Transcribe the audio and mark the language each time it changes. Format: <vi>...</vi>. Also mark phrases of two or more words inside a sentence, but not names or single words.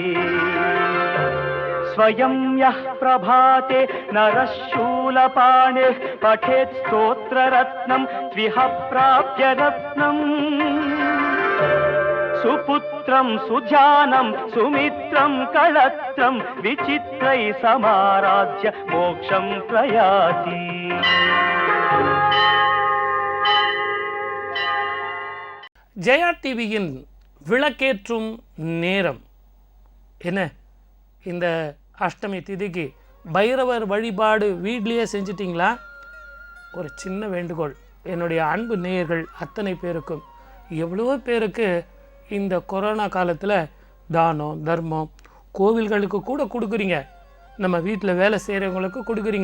<sa>स्वयं यः प्रभाते नरः शूलपाणिः पठेत् स्तोत्ररत्नं त्विह प्राप्य रत्नम् सुपुत्रं सुध्यानं सुमित्रं कळत्रं विचित्रै समाराध्य मोक्षं प्रयाति</sa> <ta>ஜெயா டிவியின் விளக்கேற்றும் நேரம் என்ன? இந்த அஷ்டமி திதிக்கு பைரவர் வழிபாடு வீட்லேயே செஞ்சிட்டிங்களா? ஒரு சின்ன வேண்டுகோள், என்னுடைய அன்பு நேயர்கள் அத்தனை பேருக்கும், எவ்வளோ பேருக்கு இந்த கொரோனா காலத்தில் தானம் தர்மம் கோவில்களுக்கு கூட கொடுக்குறீங்க, நம்ம வீட்டில் வேலை செய்கிறவங்களுக்கு கொடுக்குறீங்க.</ta>